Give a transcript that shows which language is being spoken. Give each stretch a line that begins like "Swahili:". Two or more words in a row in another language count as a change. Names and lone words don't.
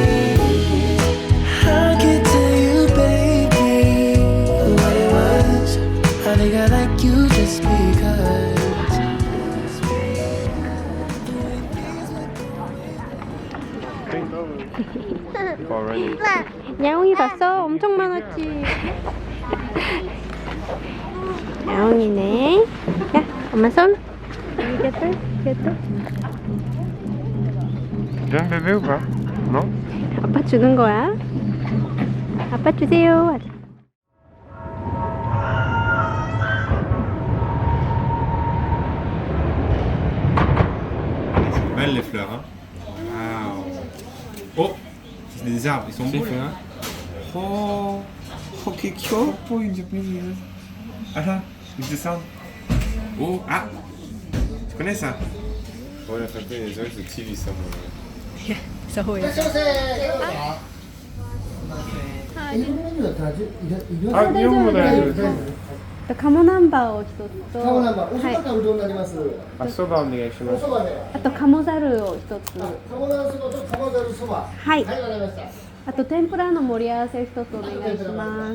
English: I can't tell you, baby, what it was. I think I like you just because. For running.
Korean: 야옹이 봤어? 엄청 많았지. 야옹이네. 야, 엄마 손. 이겼다, 이겼다.
French: Viens bébé ou pas? Non?
Korean: 아빠 주는 거야. 아빠 주세요.
French: Belles les fleurs, hein. Waouh. Oh, c'est des arbres, ils sont beaux. Hein.
Italian: Oh, oh, che poi in giapponese.
French: Ah là,
English: it's the sound.
French: Oh, ah, tu connais ça? Ouais, la photo des gens de TV ça.
Korean: Ah, 일본어도 해야죠.
Japanese: 鴨ナンバーを一つと、鴨ナンバー、おそばはい、かうどんになります。あ、そばお願いします。おそばね。あと鴨ざるを一つ、鴨ナンそばと鴨ざるそば。はい、はい、わかりました。あと天ぷらの盛り合わせ一つお願いします。